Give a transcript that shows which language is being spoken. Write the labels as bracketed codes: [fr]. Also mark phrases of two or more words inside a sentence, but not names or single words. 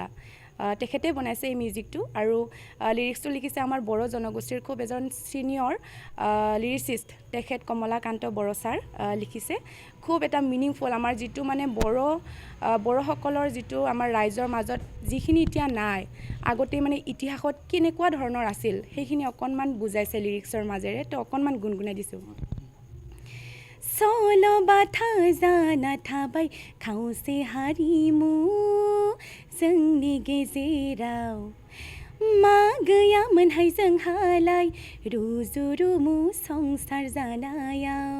[as] তেখেতে বনাইছে এই মিউজিকটো, আৰু লিৰিক্সটো লিখিছে আমাৰ বড়ো জনগোষ্ঠীৰ খুব এজন [en] senior lyricist, [as] তেখেত কমলাকান্ত বড়ো ছাৰ লিখিছে। খুব এটা মিনিংফুল, আমাৰ যিটো মানে বড়োসকলৰ যিটো আমাৰ ৰাইজৰ মাজত যিখিনি এতিয়া নাই, আগতে মানে ইতিহাসত কেনেকুৱা ধৰণৰ আছিল সেইখিনি অকণমান বুজাইছে লিৰিক্সৰ মাজেৰে। তো অকণমান গুণগুণাই দিছোঁ। [brx] सल' बाथा जाना थाबाय खावसे हारिमु जोंनि गेजेराव, मा गैयामोनहाय जोंहालाय रुजु रुमु संसार जानायाव।